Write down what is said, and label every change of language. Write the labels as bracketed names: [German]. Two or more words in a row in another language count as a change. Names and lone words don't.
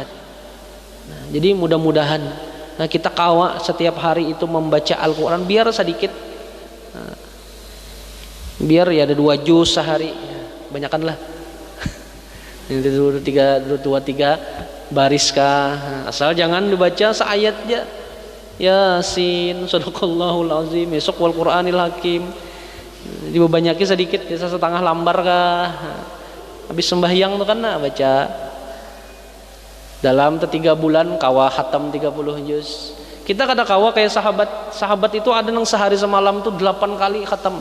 [Indonesian] Nah, jadi mudah-mudahan kita kawa setiap hari itu membaca Al-Quran, biar sedikit, biar ya ada 2 juz sehari, banyakanlah. Ini 2-3 baris kah, asal jangan dibaca seayat aja. Yasin, [Arabic] sadaqallahul azim, besok wal Qur'anil hakim. [Indonesian] Dibanyaki sedikit, bisa setengah lembar kah. Habis sembahyang tuh kan baca. Dalam 3 bulan kawa khatam 30 juz. Kita kada kawa kayak sahabat itu ada yang sehari semalam tuh 8 kali khatam.